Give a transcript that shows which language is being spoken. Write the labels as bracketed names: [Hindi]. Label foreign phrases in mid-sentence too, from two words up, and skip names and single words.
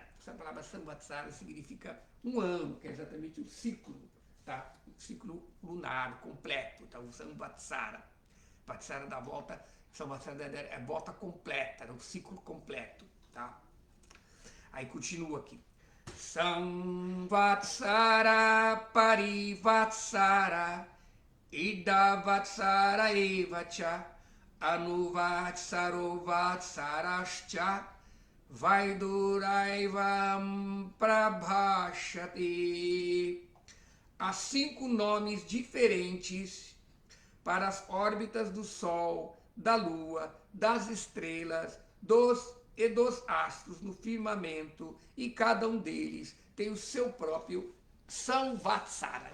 [Portuguese] Essa palavra samvatsara significa um ano, que é exatamente um ciclo, tá? Um ciclo lunar completo, tá? Um samvatsara. Vatsara da volta, samvatsara é a volta completa, um ciclo completo, tá? Aí continua aqui. [Sanskrit] संवत्सर परिवत्सर इडावत्सर एवच अनुवत्सरो वत्सरश्च वैदुरैवम् प्रभाषति. [Portuguese] Há 5 nomes diferentes para as órbitas do Sol, da Lua, das estrelas, dos astros no firmamento, e cada um deles tem o seu próprio samvatsara.